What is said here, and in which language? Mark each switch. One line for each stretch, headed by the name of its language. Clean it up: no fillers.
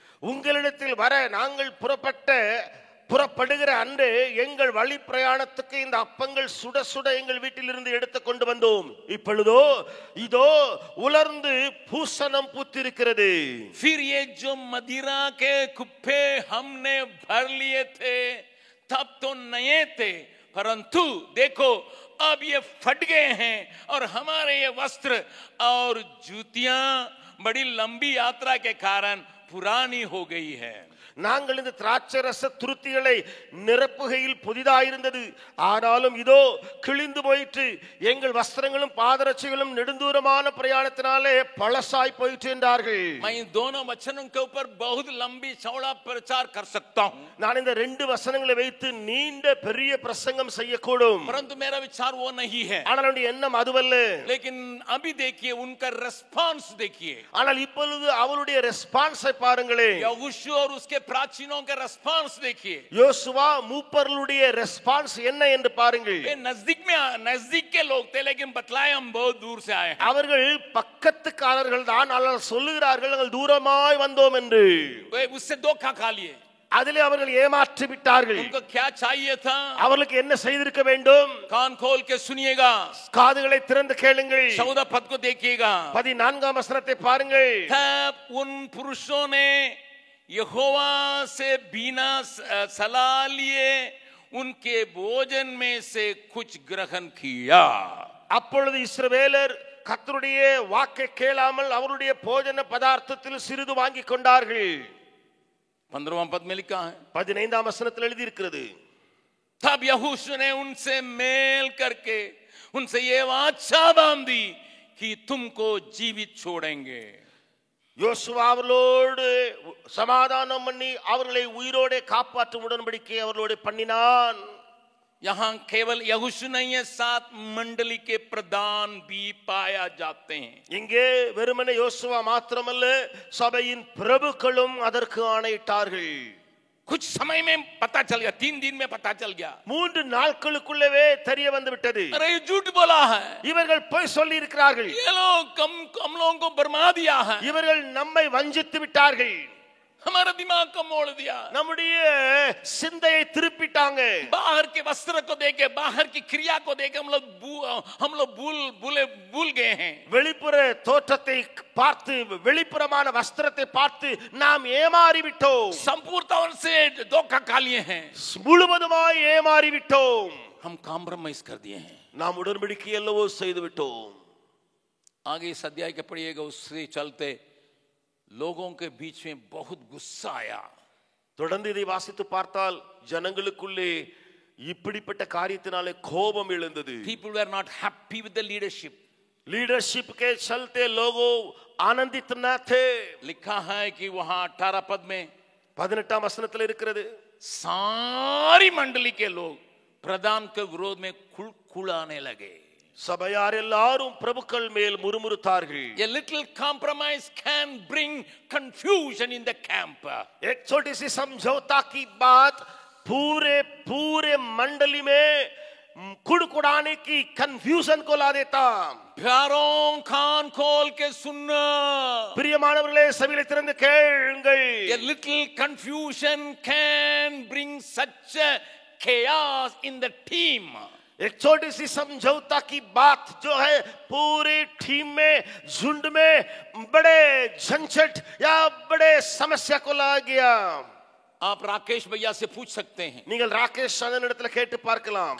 Tamil: உங்களிடத்தில் வர நாங்கள் புறப்படுகிற அன்று எங்கள் வழி பிரயாணத்துக்கு இந்த அப்பங்கள் சுட சுட எங்கள் வீட்டிலிருந்து எடுத்து கொண்டு வந்தோம். இப்பொழுதோ இதோ உலர்ந்து பூசணம் பூத்திருக்கிறது.
Hindi: फिर ये जो मदिरा के कुप्पे हमने भर लिए थे तब तो नए थे, परंतु देखो अब ये फट गए हैं और हमारे ये वस्त्र और जूतियां बड़ी लंबी यात्रा के कारण पुरानी हो गई है.
Tamil: நாங்கள் இந்த திராட்சரச துருத்திகளை நிரப்புகையில் புதிதாயிருந்தது, ஆனாலும் இதோ கிழிந்து போயிற்று. எங்கள் வஸ்திரங்களும் பாதரட்சிகளும் நெடுந்தூரமான பிரயாணத்தினாலே பழசாய் போயிற்று என்றார்கள்.
Hindi: मैं इन दोनों वचनों के ऊपर बहुत लंबी चौड़ा प्रचार कर सकता हूं.
Tamil: நான் இந்த ரெண்டு வசனங்களை வைத்து நீண்ட பெரிய பிரசங்கம் செய்யக்கூடும்.
Hindi: परंतु मेरा विचार वो नहीं है.
Tamil: ஆனால் என்னுடைய எண்ணம் அதுவல்ல.
Hindi: लेकिन अभी देखिए उनका रेस्पॉन्स देखिए.
Tamil: ஆனால் இப்பொழுது அவருடைய ரெஸ்பான்ஸை பாருங்களேன்.
Hindi: यहोशू और उसके प्राचीनों के रेस्पॉन्स देखिए.
Tamil: யோசுவா மூப்பர்களுடைய ரெஸ்பான்ஸ் என்ன என்று பாருங்கள்.
Hindi: वे नजदीक के लोग थे, लेकिन बतलाए हम बहुत दूर से आए हैं.
Tamil: அவர்கள் பக்கத்துக்காரர்கள் தான், ஆனால் சொல்லுகிறார்கள் நாங்கள் தூரமாய் வந்தோம் என்று.
Hindi: वे उससे धोखा खा लिए.
Tamil: அதிலே அவர்கள் ஏமாற்றி விட்டார்கள்.
Hindi: उनको क्या चाहिए था?
Tamil: அவர்களுக்கு என்ன செய்திருக்க வேண்டும்?
Hindi: कान खोल के सुनिएगा,
Tamil: காதுகளை திறந்து கேளுங்கள்.
Hindi: 14 पद को देखिएगा.
Tamil: 14ஆம் வசனத்தை பாருங்கள்.
Hindi: तब उन पुरुषों ने यहोवा से बिना सलाह लिए उनके भोजन में से कुछ ग्रहण किया.
Tamil: அப்பொழுது இஸ்ரவேலர் கர்த்தருடைய வாக்கை கேளாமல் அவருடைய போஜன பதார்த்தத்தில் சிறிது வாங்கி கொண்டார்கள்.
Hindi: 15वां पद में लिखा है,
Tamil: 15ஆம் வசனத்தில் எழுதி இருக்கிறது.
Hindi: तब यहोशू ने उनसे मेल करके उनसे ये वाचा बांधी कि तुमको जीवित छोड़ेंगे.
Tamil: யோசுவா அவர்களோடு சமாதானம் பண்ணி அவர்களை உயிரோடு காப்பாற்றும் உடன்படிக்கை அவர்களோடு பண்ணினான்.
Hindi: यहाँ केवल यहोशू नहीं है, 7 मंडली के प्रधान भी पाया जाते हैं.
Tamil: இங்கே வெறுமனே யோசுவா மாத்திரமல்ல, சபையின் பிரபுக்களும் அதற்கு ஆணையிட்டார்கள்.
Hindi: कुछ समय में पता चल गया, 3 दिन में पता चल गया.
Tamil: 3 நாட்களுக்குள்ளவே தெரிய வந்து விட்டது.
Hindi: अरे ये झूठ बोला है,
Tamil: இவர்கள் பொய் சொல்லி இருக்கிறார்கள்.
Hindi: ये लोग हम लोगों को बर्मा दिया है,
Tamil: இவர்கள் நம்மை வஞ்சித்து விட்டார்கள்.
Hindi: हमारा दिमाग को मोड़ दिया,
Tamil: நம்முடைய சிந்தையை திருப்பிட்டாங்க.
Hindi: बाहर के वस्त्र को देखे, बाहर की क्रिया को देखे हम लोग भूल गए हैं.
Tamil: வெளிப்புற தோற்றத்தை பார்த்து, வெளிப்புறமான வஸ்திரத்தை பார்த்து நாம் ஏமாறி விட்டோம்.
Hindi: संपूर्ण तौर से धोखा खा लिए हैं,
Tamil: முழுவதுமாய் ஏமாறி விட்டோம்.
Hindi: हम कॉम्प्रोमाइज कर दिए हैं.
Tamil: நாம் உடன்படிக்கை எல்லவோ செய்து விட்டோம்.
Hindi: आगे इस अध्याय के पढ़िएगा, उससे चलते लोगों के बीच में बहुत गुस्सा आया.
Tamil: தொடர்ந்து இதை வாசித்து பார்த்தால் ஜனங்களுக்குள்ளே இப்படிப்பட்ட காரியத்தினாலே கோபம் எழுந்தது.
English: People were not happy with the leadership.
Hindi: Leadership के चलते लोगों आनंदित न थे. लिखा है कि वहां 18 पद में
Tamil: 18 வசனத்தில் இருக்கிறது,
Hindi: सारी मंडली के लोग प्रधान के विरोध में खुड़खुड़ाने लगे.
Tamil: சபையார் எல்லாரும் பிரபுக்கள் மேல் முறுமுறுத்தார்கள்.
English: A little compromise can bring confusion in the camp.
Hindi: एक छोटी सी समझौता की बात पूरे मंडली में कुड़कुड़ाने की कंफ्यूजन को ला देता. प्यारों कान खोल के सुनना.
Tamil: பிரியமானவர்களே செவிகளை திறந்து கேளுங்கள்.
English: A little confusion can bring such a chaos in the team.
Hindi: एक छोटी सी समझौता की बात जो है पूरी टीम में झुंड में बड़े झंझट या बड़े समस्या को ला गया. आप राकेश भैया से पूछ सकते हैं.
Tamil: நீங்கள் ராகேஷ் அண்ணனிடத்தில் கேட்டு பார்க்கலாம்.